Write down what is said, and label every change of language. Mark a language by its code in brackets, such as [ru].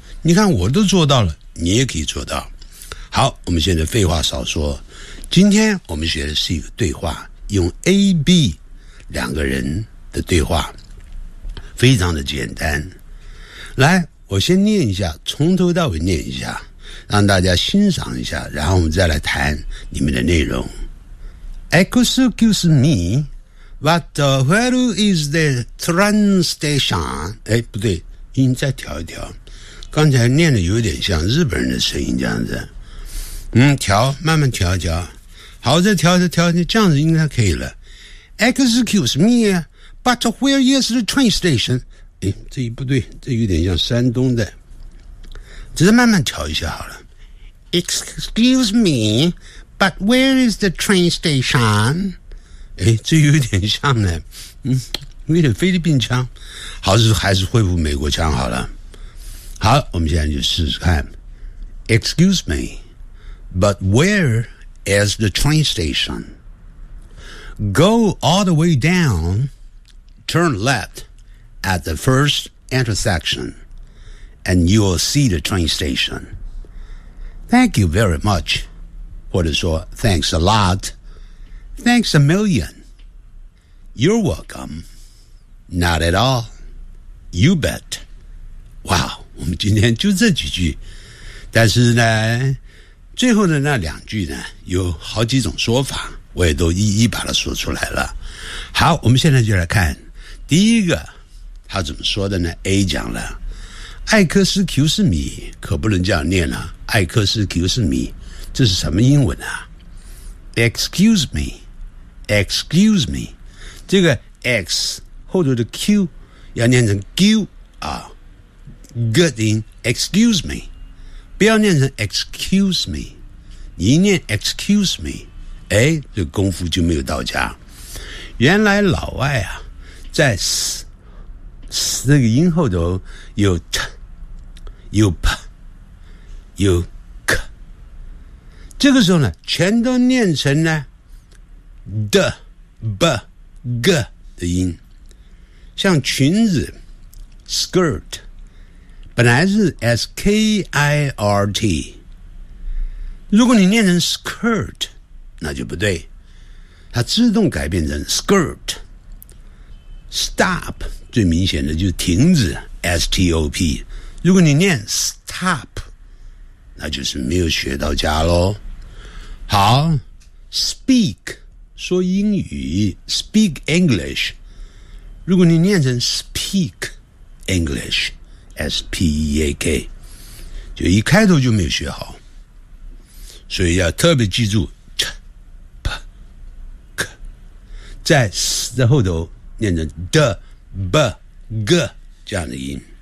[zh] 你看我都做到了，你也可以做到。好，我们现在废话少说，今天我们学的是一个对话，用 AB 两个人的对话，非常的简单。来，我先念一下，从头到尾念一下，让大家欣赏一下，然后我们再来谈里面的内容。 [en] Excuse me, but where is the train station? [zh] 哎，不对，音再调一调，刚才念的有点像日本人的声音这样子。嗯，调，慢慢调调。好，再调再调，这样子应该可以了。 [en] Excuse me, but where is the train station? [zh] 诶，这一不对，这有点像山东的。只是慢慢调一下好了。 [en] Excuse me, but where is the train station? [zh] 诶，这有点像呢，有点菲律宾腔。好，还是恢复美国腔好了。好，我们现在就试试看。 [en] Excuse me, but where is the train station? Go all the way down, turn left at the first intersection, and you will see the train station. Thank you very much. [zh] 或者说 [en] thanks a lot. Thanks a million. You're welcome. Not at all. You bet. Wow. [zh] 我们今天就这几句，但是呢最后的那两句呢有好几种说法，我也都一一把它说出来了。好，我们现在就来看第一个他怎么说的呢。 A 讲了艾克斯 Q 是米，可不能这样念了，艾克斯 Q 是米，这是什么英文啊？ [en] Excuse me, excuse me, [zh] 这个 X 后头的 Q 要念成 Q 啊，good in excuse me， 不要念成 excuse me， 你一念 excuse me， 哎，这功夫就没有到家。原来老外啊在 s 那个音后头有 t 有 p 有 k， 这个时候呢全都念成呢 d b g 的音，像裙子 skirt本来是 skirt， 如果你念成 skirt， 那就不对。它自动改变成 skirt。Stop 最明显的就是停止 ,stop。如果你念 stop, 那就是没有学到家咯。好 ,speak, 说英语 ,speak English。如果你念成 speak English, S-P-E-A-K, 就一开头就没有学好。所以要特别记住 ,ch-p-k, 在 s 的后头念成 d-b-g, 这样的音。